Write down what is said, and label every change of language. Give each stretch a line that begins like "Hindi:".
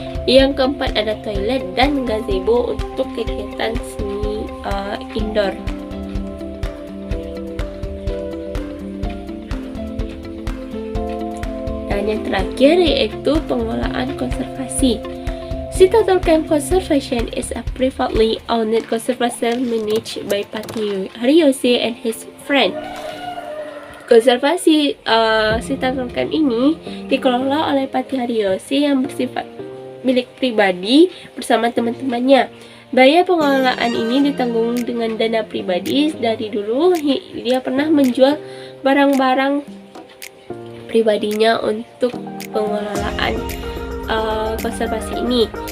Indonesian: Yang keempat ada toilet dan gazebo untuk kegiatan seni indoor. Dan yang terakhir yaitu pengelolaan konservasi.
English: Sea Turtle Camp Conservation is a privately owned conservation managed by Pati Hariyose and his friend.
Indonesian: Konservasi Sea Turtle Camp ini dikelola oleh Pati Hariyose yang bersifat milik pribadi bersama teman-temannya. Biaya pengelolaan ini ditanggung dengan dana pribadi. Dari dulu dia pernah menjual barang-barang pribadinya untuk pengelolaan konservasi ini.